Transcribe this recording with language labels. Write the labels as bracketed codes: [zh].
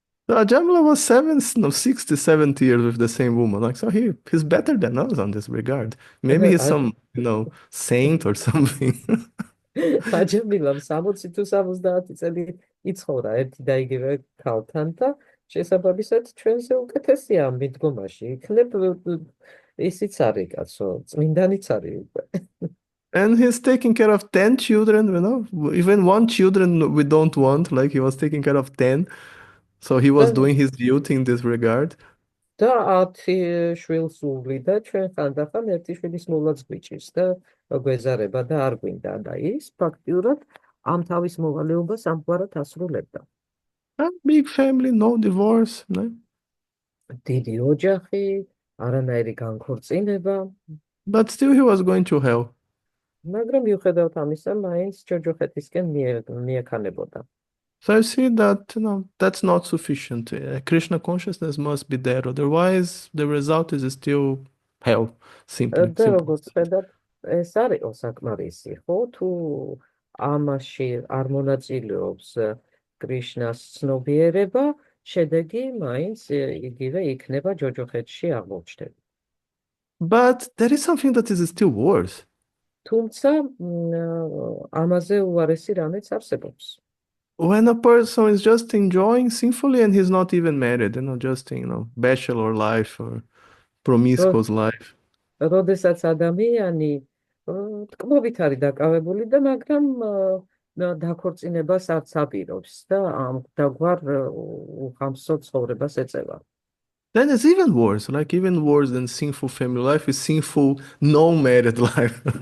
[en] Ajamila was 60, 70 years with the same woman. Like, so he's better than us on this regard. Maybe he's some, saint or something. [ka] აჯამილამ 60 თუ 70 წელი იცხოვრა ერთი და იგივე ქალთან და შესაბამისად ჩვენზე უკეთესია ამ მიდგომაში. იქნებ ისიც არის კაცო, წმინდანიც არის უკვე. [en] And he's taking care of 10 children, even one children we don't want, like he was taking care of 10. So he was doing his duty in this regard. [ka] და 10 შვილს უვლიდა, ჩვენ ხანდახან ერთი შვილის მოვლა გვიჭირს და გვეზარება და არ გვინდა და ის ფაქტიურად ამ თავის მოვალეობას ამგვარად ასრულებდა. [en] Big family, no divorce, no? [ka] დიდი ოჯახი, არანაირი განქორწინება. [en] But still he was going to hell. [ka] მაგრამ მიუხედავად ამისა, მაინც ჯოჯოხეთისკენ მიექანებოდა. [en] So I see that, that's not sufficient. Krishna consciousness must be there. Otherwise, the result is still hell, simply. [ka] და როგორც ხედავთ, ეს არის საკმარისი, ხო? თუ ამაში არ მონაწილეობს კრიშნას ცნობიერება, შედეგი მაინც იგივე იქნება ჯოჯოხეთში აღმოჩნდება. [en] But there is something that is still worse. [ka] თუმცა ამაზე უარესი რამეც არსებობს. [en] When a person is just enjoying sinfully and he's not even married, just bachelor life or promiscuous life. [ka] როდესაც ადამიანი ტკბობით არის დაკავებული და მაგრამ დაქორწინებას არც აპირობს და ამ დაგვარ უხამსო ცხოვრებას ეწევა. [en] Then it's even worse, like even worse than sinful family life is sinful non-married life.